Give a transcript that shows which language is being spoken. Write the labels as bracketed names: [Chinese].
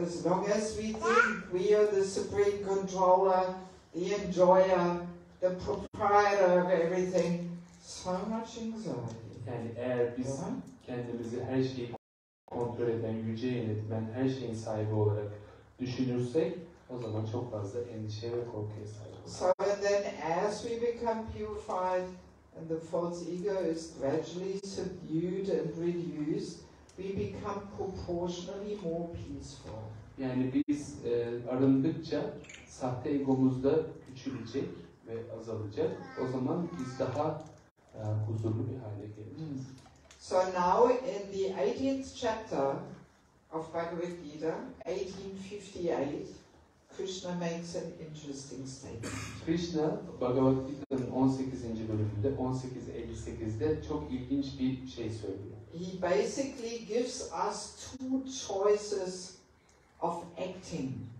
[English] As long as we think we are the supreme controller, the enjoyer, the proprietor of everything, so much anxiety. [Turkish] Yani eğer biz kendimizi her şeyi kontrol eden, yüce yönetmen, her şeyin sahibi olarak düşünürsek o zaman çok fazla endişe ve korkuya sahip oluruz. [English] So and then as we become purified and the false ego is gradually subdued and reduced, we become proportionally more peaceful. [Turkish] Yani biz arındıkça sahte egomuz da küçülecek ve azalacak. O zaman biz daha huzurlu bir hale geleceğiz. [English] So now in the 18th chapter of Bhagavad Gita, 1858, Krishna makes an interesting statement. [Turkish] Krishna, Bhagavad Gita'nın 18. bölümünde, 1858'de çok ilginç bir şey söylüyor. [English] He basically gives us two choices of acting.